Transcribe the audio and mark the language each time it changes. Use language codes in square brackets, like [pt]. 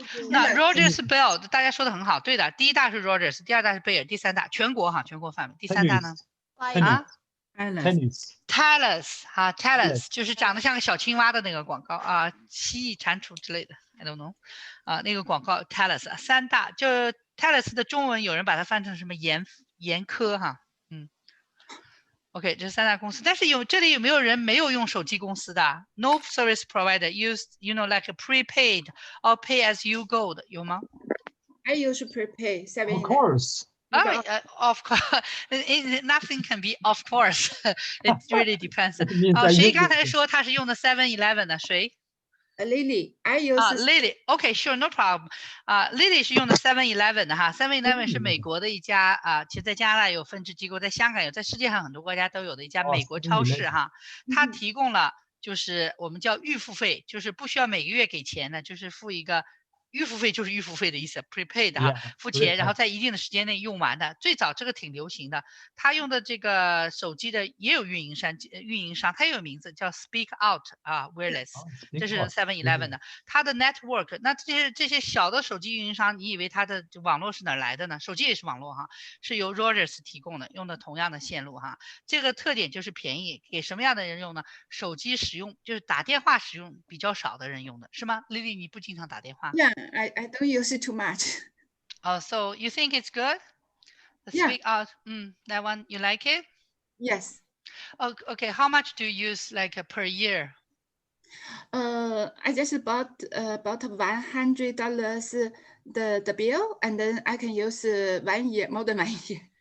[zh] 那 Rogers Bell 大家说的很好，对的，第一大是 Rogers， 第二大是贝尔，第三大全国哈，全国范围，第三大呢？Telus 哈 ，Telus 就是长得像个小青蛙的那个广告啊，蜥蜴蟾蜍之类的 ， [en] I don't know， [zh] 那个广告 Telus 三大，就 Telus 的中文有人把它翻成什么严苛哈， OK， 这3大公司，但是这里有没有人没有用手机公司的 ？ [en] No service provider use like a prepaid or pay as you go [zh] 的有吗 [en] I use prepaid. Of course. Of course, nothing can be of course. It really depends. [zh] 谁刚才说他是用的 7-Eleven 的？谁？ [en] Lily, I use Lily. OK, sure, no problem. [zh] Lily 是用的 7-Eleven 的哈 ，7-Eleven 是美国的一家其实在加拿大有分支机构，在香港有，在世界上很多国家都有的一家美国超市哈，它提供了就是我们叫预付费，就是不需要每个月给钱的，就是付一个。预付费就是预付费的意思 ，prepaid 哈，付钱，然后在一定的时间内用完的。最早这个挺流行的，他用的这个手机的也有运营商，它也有名字叫 Speak Out Wireless， 这是 7-Eleven 的。它的 network， 那这些小的手机运营商，你以为它的网络是哪来的呢？手机也是网络哈，是由 Rogers 提供的，用的同样的线路哈。这个特点就是便宜，给什么样的人用呢？手机使用就是打电话使用比较少的人用的，是吗 ？Lily， 你不经常打电话？ [en] I don't use it too much. Oh, so you think it's good? The Speak Out, that one, you like it? Yes. Oh, okay. How much do you use like per year? I just bought about $100 the bill, and then I can use 1 year, more than 1 year.